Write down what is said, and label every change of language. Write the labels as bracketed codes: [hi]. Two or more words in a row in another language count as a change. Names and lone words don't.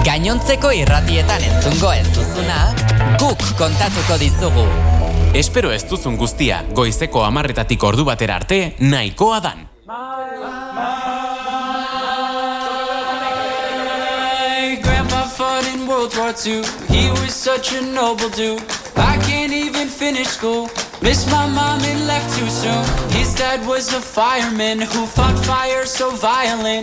[eu] gainontzeko irratietan entzungo ez duzuna, guk kontatuko dizugu. Espero ez duzun guztia, goizeko 10:00 ordu batera arte, nahikoa dan. [en] In World War II, he was such a noble dude. I can't even finish school. Missed my mom and left too soon. His dad was a fireman who fought fire so violent.